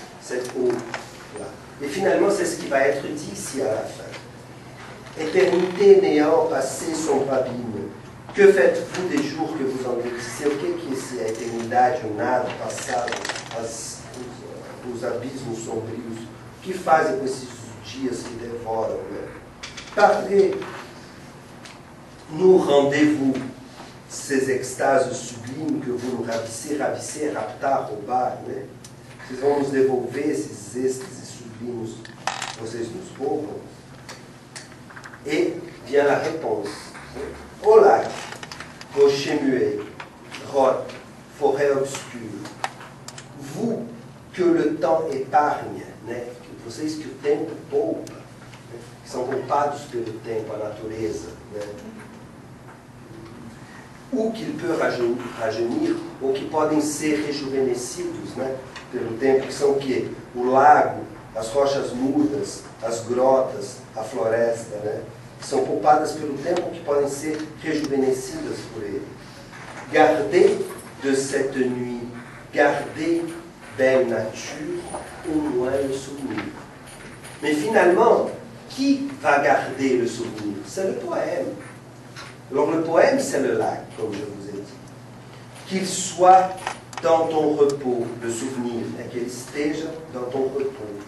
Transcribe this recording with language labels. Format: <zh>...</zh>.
<fr>Cette eau-là. Et finalement, c'est ce qui va être dit ici à la fin. Éternité, néant, passé sont abîmes. Que faites-vous des jours que vous engrandissez?</fr> <pt>O que esse a eternidade, o nada, o passado, os abismos sombrios? O que fazem com esses dias que devoram? Né?</pt> <fr>Parlez, nous rendez-vous ces extases sublimes que vous nous ravissez,</fr> <pt>raptar, roubar, né? Vocês vão nos devolver esses êxtases sublimes, vocês nos roubam?</pt> <fr>Et vient la réponse. Au lac, rocher muet, grotte, forêt obscure, vous que le temps épargne,</fr> <pt>né? Vocês que o tempo poupa, né? Que são poupados pelo tempo, a natureza, né?</pt> <fr>Ou qu'il peut rajeunir,</fr> <pt>ou que podem ser rejuvenescidos, né? Pelo tempo, que são o quê? O lago, as rochas mudas, as grotas, a floresta, né? Que são poupadas pelo tempo, que podem ser rejuvenescidas por ele.</pt> <fr>Gardez de cette nuit, gardez, belle nature, au moins le souvenir. Mais finalement, qui va garder le souvenir? C'est le poème. Alors le poème, c'est le lac, comme je vous ai dit. Qu'il soit dans ton repos, le souvenir, et qu'il esteja dans ton repos.</fr>